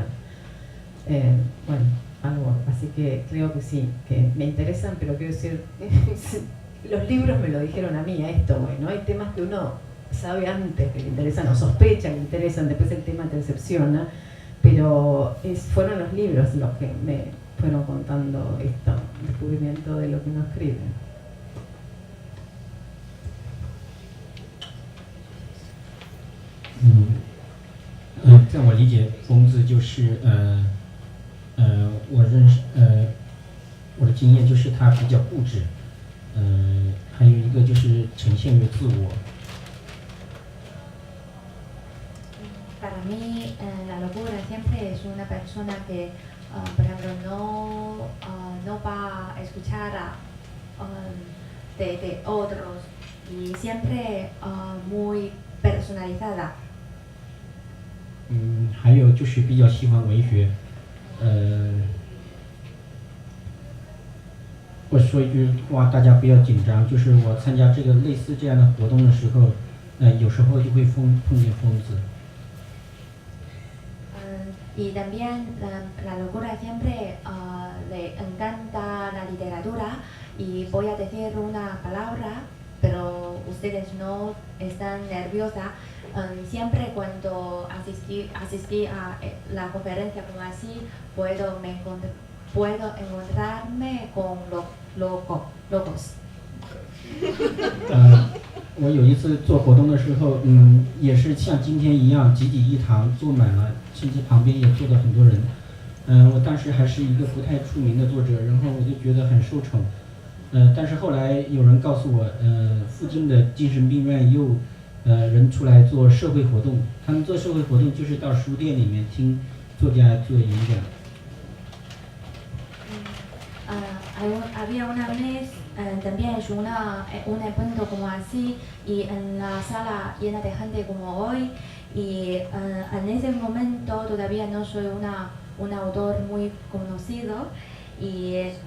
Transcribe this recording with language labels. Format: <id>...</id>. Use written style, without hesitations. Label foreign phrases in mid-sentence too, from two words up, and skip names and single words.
<es>Bueno, algo, así que creo que sí, que me interesan, pero quiero decir, los libros me lo dijeron a mí, a esto, bueno, hay temas que uno sabe antes que le interesan o sospecha que le interesan, después el tema te decepciona, pero fueron los libros los que me fueron contando esto, descubrimiento de lo que uno escribe.</es> <zh>在我理解，疯子就是我认识我的经验就是他比较固执，还有一个就是呈现于自我。</zh> <es>Para mí, la locura siempre es una persona que, por ejemplo, no va a escuchar de otros y siempre muy personalizada.</es> <zh>还有就是比较喜欢文学，我说一句话，大家不要紧张，就是我参加这个类似这样的活动的时候，有时候就会碰见疯子。</zh> <es>Y también la locura siempre le encanta la literatura y voy a decir una palabra, pero ustedes no están nerviosas. Siempre cuando asistí a la conferencia como así, puedo encontrarme con locos.</es> <zh>我有一次做活动的时候，也是像今天一样，济济一堂坐满了，甚至旁边也坐了很多人。我当时还是一个不太出名的作者，然后我就觉得很受宠。但是后来有人告诉我，附近的精神病院又人出来做社会活动，他们做社会活动就是到书店里面听作家做演讲。</zh> <es>Había una vez también es un evento como así y en la sala llena de gente como hoy y en ese momento todavía no soy un autor muy conocido y</es>